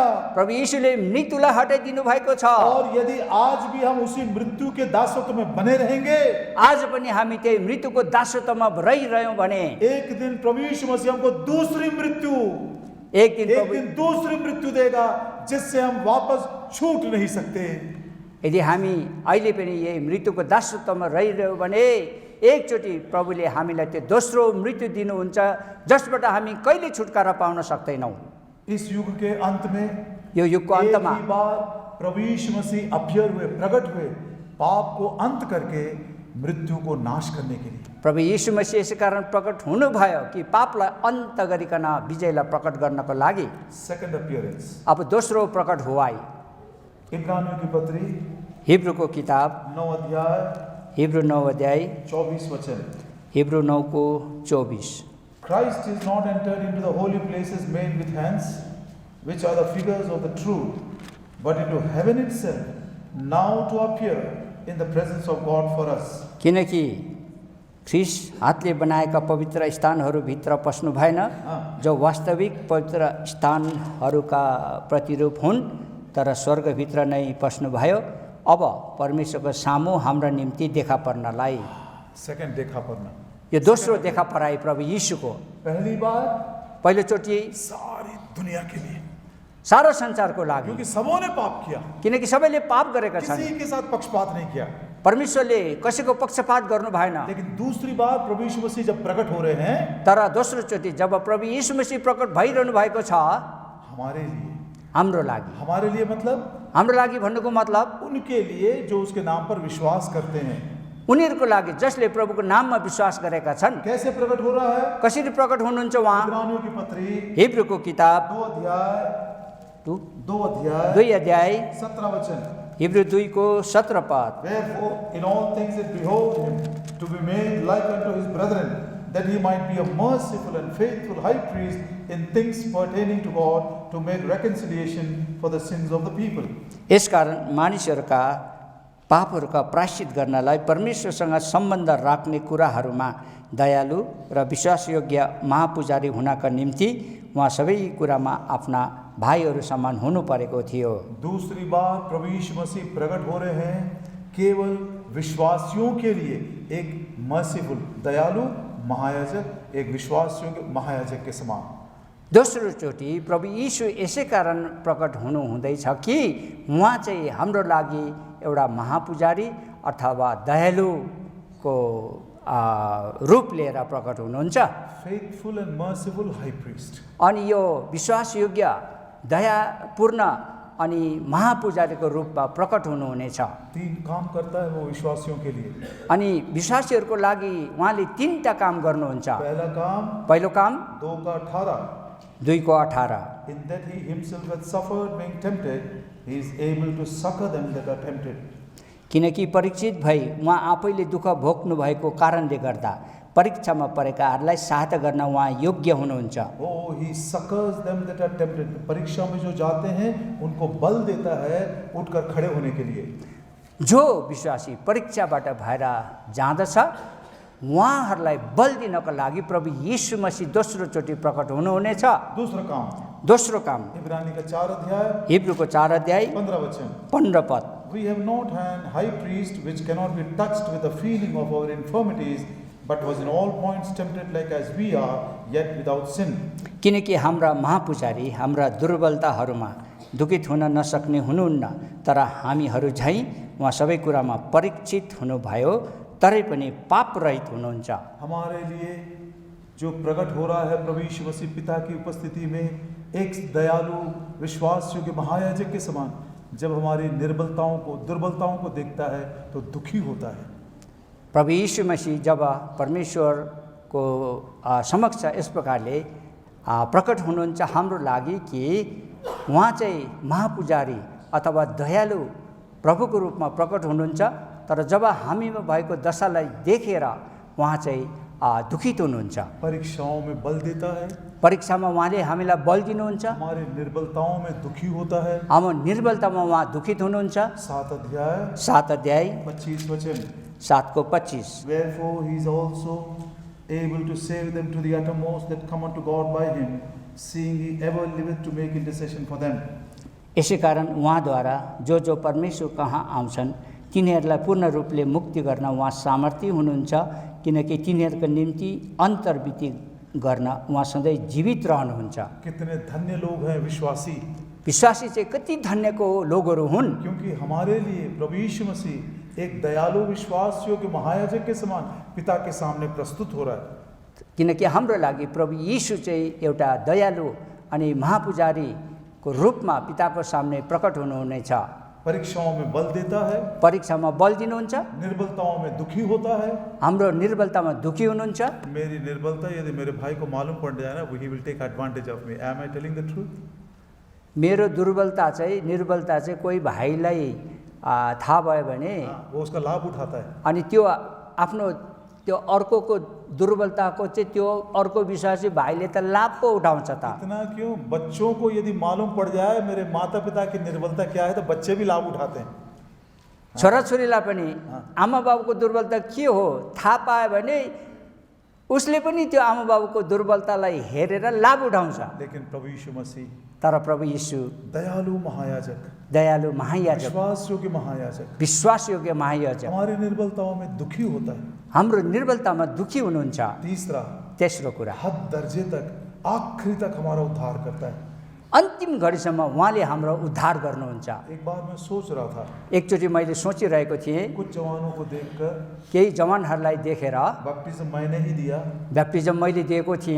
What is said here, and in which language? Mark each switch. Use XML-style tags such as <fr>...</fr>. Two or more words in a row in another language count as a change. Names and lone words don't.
<ne>प्रभु यीशुले मृत्युलाई हटाइदिनु भएको छ।</ne> <hi>और यदि आज भी हम उसी मृत्यु के दासत्व में बने रहेंगे,</hi> <ne>आज पनि हामी त्यही मृत्युको दासत्वमा रहिरह्यौँ भने</ne> <hi>एक दिन प्रभु यीशु मसीह हमको दूसरी मृत्यु, एक दिन दूसरी मृत्यु देगा, जिससे हम वापस छूट नहीं सकते।</hi> <ne>यदि हामी अहिले पनि यही मृत्युको दासत्वमा रहिरह्यौँ भने एकचोटि प्रभुले हामीलाई त्यो दोस्रो मृत्यु दिनुहुन्छ, जसबाट हामी कहिले छुटकारा पाउन सक्दैनौँ।</ne> <hi>इस युग के अंत में,</hi> <ne>यो युगको अन्तमा</ne> <hi>एक ही बार प्रभु यीशु मसीह अपीयर हुए, प्रकट हुए, पाप को अंत करके मृत्यु को नाश करने के लिए।</hi> <ne>प्रभु यीशु मसीह यसै कारण प्रकट हुनुभयो कि पापलाई अन्त गरिकन विजयलाई प्रकट गर्नको लागि।</ne> <en>second appearance,</en> <ne>अब दोस्रो प्रकट हुआई।</ne> <hi>इब्रानियों की पत्री,</hi> <ne>हिब्रूको किताब</ne> <hi>9 अध्याय,</hi> <ne>हिब्रू 9 अध्याय</ne> <hi>24 वचन।</hi> <ne>हिब्रू 9:24।</ne> <en>Christ is not entered into the holy places made with hands, which are the figures of the truth, but into heaven itself, now to appear in the presence of God for us.</en> <ne>किनकि ख्रिस हातले बनाएका पवित्र स्थानहरूभित्र पस्नु भएन, जो वास्तविक पवित्र स्थानहरूका प्रतिरूप हुन्, तर स्वर्गभित्र नै पस्नुभयो, अब परमेश्वरको सामु हाम्रा निम्ति देखा पर्नलाई।</ne> <hi>सेकंड देखा पड़ना,</hi> <ne>यो दोस्रो देखा पराई प्रभु यीशुको।</ne> <hi>पहली बार</hi> <ne>पहिलोचोटि</ne> <hi>सारी दुनिया के लिए,</hi> <ne>सारो संसारको लागि,</ne> <hi>क्योंकि सबों ने पाप किया,</hi> <ne>किनकि सबैले पाप गरेका छन्।</ne> <hi>किसी के साथ पक्षपात नहीं किया।</hi> <ne>परमेश्वरले कसैको पक्षपात गर्नु भएन।</ne> <hi>लेकिन दूसरी बार प्रभु यीशु मसीह जब प्रकट हो रहे हैं,</hi> <ne>तर दोस्रोचोटि जब प्रभु यीशु मसीह प्रकट भइरहनु भएको छ,</ne> <hi>हमारे लिए,</hi> <ne>हाम्रो लागि,</ne> <hi>हमारे लिए मतलब</hi> <ne>हाम्रो लागि भन्नुको मतलब</ne> <hi>उनके लिए जो उसके नाम पर विश्वास करते हैं।</hi> <ne>उनीहरूको लागि जसले प्रभुको नाममा विश्वास गरेका छन्।</ne> <hi>कैसे प्रकट हो रहा है?</hi> <ne>कसरी प्रकट हुनुहुन्छ उहाँ?</ne> <hi>इब्रानियों की पत्री</hi> <ne>हिब्रूको किताब</ne> <hi>2 अध्याय</hi> <ne>2 अध्याय</ne> <hi>17 वचन।</hi> <ne>हिब्रू 2 को 17 पद।</ne> <en>Wherefore in all things it behoved him to be made like unto his brethren, that he might be a merciful and faithful high priest in things pertaining to God, to make reconciliation for the sins of the people.</en> <ne>यसकारण मानिसहरूका पापहरूका प्रायश्चित गर्नलाई परमेश्वरसँग सम्बन्ध राख्ने कुराहरूमा दयालु र विश्वासयोग्य महापुजारी हुनका निम्ति उहाँ सबै कुरामा आफ्ना भाइहरू समान हुनु परेको थियो।</ne> <hi>दूसरी बार प्रभु यीशु मसीह प्रकट हो रहे हैं केवल विश्वासियों के लिए, एक मर्सीफुल दयालु महायाजक, एक विश्वासियों के महायाजक के समान।</hi> <ne>दोस्रोचोटि प्रभु यीशु यसै कारण प्रकट हुनु हुँदैछ कि उहाँ चाहिँ हाम्रो लागि एउटा महापुजारी अथवा दयालुको रूप लिएर प्रकट हुनुहुन्छ।</ne> <en>faithful and merciful high priest.</en> <ne>अनि यो विश्वासयोग्य दयापूर्ण अनि महापुजारीको रूपमा प्रकट हुनुहुनेछ।</ne> <hi>3 काम करता है वो विश्वासियों के लिए।</hi> <ne>अनि विश्वासीहरूको लागि उहाँले 3टा काम गर्नुहुन्छ। पहिलो काम 2 2 को 18</ne> <en>In that he himself hath suffered being tempted, he is able to succor them that are tempted.</en> <ne>किनकि परीक्षित भई उहाँ आफैले दुःख भोग्नु भएको कारणले गर्दा परीक्षामा परेकाहरूलाई सहायता गर्न उहाँ योग्य हुनुहुन्छ।</ne> <en>Oh, he succors them that are tempted.</en> <hi>परीक्षा में जो जाते हैं उनको बल देता है उठकर खड़े होने के लिए।</hi> <ne>जो विश्वासी परीक्षाबाट भएर जाँदछ उहाँहरूलाई बल दिनको लागि प्रभु यीशु मसीह दोस्रोचोटि प्रकट हुनुहुनेछ। दोस्रो काम</ne> <hi>इब्रानी का 4 अध्याय,</hi> <ne>हिब्रूको 4 अध्याय</ne> <hi>15 वचन,</hi> <ne>15 पद।</ne> <en>We have not an high priest which cannot be touched with the feeling of our infirmities, but was in all points tempted like as we are, yet without sin.</en> <ne>किनकि हाम्रा महापुजारी हाम्रा दुर्बलताहरूमा दुखित हुन नसक्ने हुनुहुन्न, तर हामीहरू झैँ उहाँ सबै कुरामा परीक्षित हुनुभयो, तरै पनि पाप रहित हुनुहुन्छ।</ne> <hi>हमारे लिए जो प्रकट हो रहा है प्रभु यीशु मसीह पिता की उपस्थिति में एक दयालु विश्वासयोग्य महायाजक के समान, जब हमारी निर्बलताओं को दुर्बलताओं को देखता है तो दुखी होता है।</hi> <ne>प्रभु यीशु मसीह जब परमेश्वरको समक्ष यस प्रकारले प्रकट हुनुहुन्छ हाम्रो लागि कि उहाँ चाहिँ महापुजारी अथवा दयालु प्रभुको रूपमा प्रकट हुनुहुन्छ, तर जब हामीमा भएको दशालाई देखेर उहाँ चाहिँ दुखित हुनुहुन्छ।</ne> <hi>परीक्षाओं में बल देता है,</hi> <ne>परीक्षामा उहाँले हामीलाई बल दिनुहुन्छ।</ne> <hi>हमारे निर्बलताओं में दुखी होता है,</hi> <ne>हाम्रो निर्बलतामा उहाँ दुखित हुनुहुन्छ।</ne> <hi>7 अध्याय 25 वचन,</hi> <ne>7 को 25।</ne> <en>Wherefore he is also able to save them to the uttermost that come unto God by him, seeing he ever liveth to make intercession for them.</en> <ne>यसै कारण उहाँद्वारा जो परमेश्वर कहाँ आउँछन् तिनीहरूलाई पूर्ण रूपले मुक्ति गर्न उहाँ सामर्थ्य हुनुहुन्छ, किनकि तिनीहरूको निम्ति अन्तर्विधि गर्न उहाँ सधैँ जीवित रहनुहुन्छ।</ne> <hi>कितने धन्य लोग हैं विश्वासी</hi> <ne>चाहिँ कति धन्यको लोगहरू हुन्,</ne> <hi>क्योंकि हमारे लिए प्रभु यीशु मसीह एक दयालु विश्वासयोग्य महायाजक के समान पिता के सामने प्रस्तुत हो रहा है।</hi> <ne>किनकि हाम्रो लागि प्रभु यीशु चाहिँ एउटा दयालु अनि महापुजारीको रूपमा पिताको सामने प्रकट हुनुहुनेछ।</ne> <hi>परीक्षाओं में बल देता है,</hi> <ne>परीक्षामा बल दिनुहुन्छ,</ne> <hi>निर्बलताओं में दुखी होता है।</hi> <ne>हाम्रो निर्बलतामा दुखी हुनुहुन्छ।</ne> <hi>मेरी निर्बलता यदि मेरे भाई को मालूम पड़ जाए ना,</hi> <en>he will take advantage of me. Am I telling the truth?</en> <ne>मेरो निर्बलता चाहिँ कोही भाइलाई थाहा भयो भने</ne> <hi>वो उसका लाभ उठाता है।</hi> <ne>अनि त्यो आफ्नो त्यो अर्कोको दुर्बलताको चाहिँ त्यो अर्को विश्वासी भाइले त लाभ पो उठाउँछ त।</ne> <hi>इतना क्यों, बच्चों को यदि मालूम पड़ जाए मेरे माता पिता की निर्बलता क्या है तो बच्चे भी लाभ उठाते हैं।</hi> <ne>छोराछोरीलाई पनि आमा बाबुको दुर्बलता के हो थाहा पायो भने उसले पनि त्यो आमा बाबुको दुर्बलतालाई हेरेर लाभ उठाउँछ।</ne> <hi>लेकिन प्रभु यीशु मसीह</hi> <ne>तर प्रभु यीशु</ne> <hi>दयालु महायाजक,</hi> <ne>दयालु महायाजक,</ne> <hi>विश्वास योग्य महायाजक,</hi> <ne>विश्वासयोग्य महायाजक,</ne> <hi>हमारी निर्बलताओं में दुखी होता है।</hi> <ne>हाम्रो निर्बलतामा दुखी हुनुहुन्छ।</ne> <hi>तीसरा,</hi> <ne>तेस्रो कुरा,</ne> <hi>हद दर्जे तक, आखिरी तक हमारा उद्धार करता है।</hi> <ne>अन्तिम घडीसम्म उहाँले हाम्रो उद्धार गर्नुहुन्छ।</ne> <hi>एक बार मैं सोच रहा था,</hi> <ne>एकचोटि मैले सोचिरहेको थिएँ,</ne> <hi>कुछ जवानों को देखकर,</hi> <ne>केही जवानहरूलाई देखेर</ne> <hi>बपटिज्म मैंने ही दिया,</hi> <ne>ब्याप्टिजम मैले दिएको थिएँ,</ne>